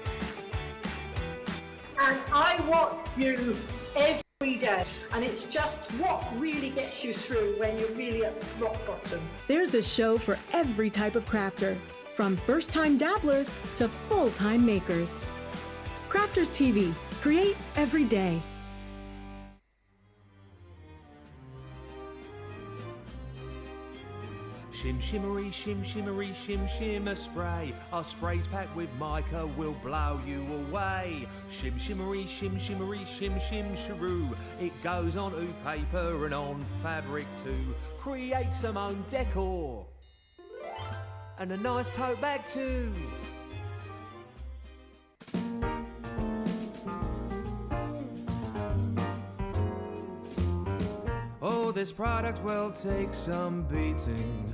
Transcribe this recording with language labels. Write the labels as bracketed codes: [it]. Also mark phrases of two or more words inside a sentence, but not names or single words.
[en] And I watch you every day, and it's just what really gets you through when you're really at rock bottom. There's a show for every type of crafter, from first-time dabblers to full-time makers. Crafters TV, create every day. Shim shimmery, shim shimmery, shim shimmer spray. Our sprays packed with mica will blow you away. Shim shimmery, shim shimmery, shim shim sharoo. It goes on to paper and on fabric too. Create some own decor. And a nice tote bag too. Oh, this product will take some beating.